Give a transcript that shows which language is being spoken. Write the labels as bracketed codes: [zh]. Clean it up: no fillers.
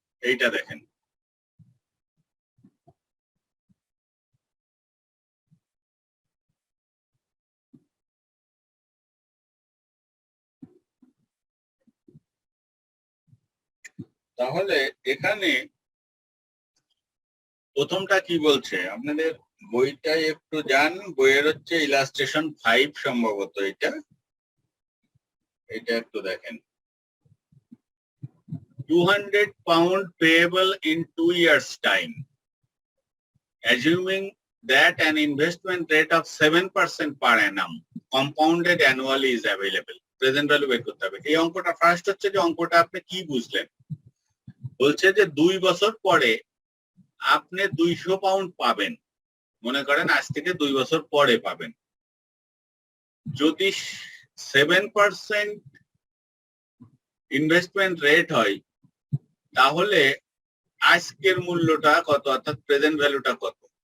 [bn] এইটা দেখেন, তাহলে এখানে প্রথমটা কি বলছে, আপনাদের বইটাই একটু যান, বইয়ের হচ্ছে ইলাস্ট্রেশন 5 সম্ভবত, এটা একটু দেখেন। [en] 200 pound payable in 2 years time, assuming that an investment rate of 7% per annum compounded annually is available. [bn] Present value বের করতে হবে। এই অঙ্কটা ফার্স্ট হচ্ছে যে অঙ্কটা আপনি কি বুঝলেন, বলছে যে 2 বছর পরে আপনি 200 পাউন্ড পাবেন, মনে করেন আজ থেকে 2 বছর পরে পাবেন। যদি 7% ইনভেস্টমেন্ট রেট হয়, তাহলে আজকের মূল্যটা কত, অর্থাৎ প্রেজেন্ট ভ্যালুটা কত?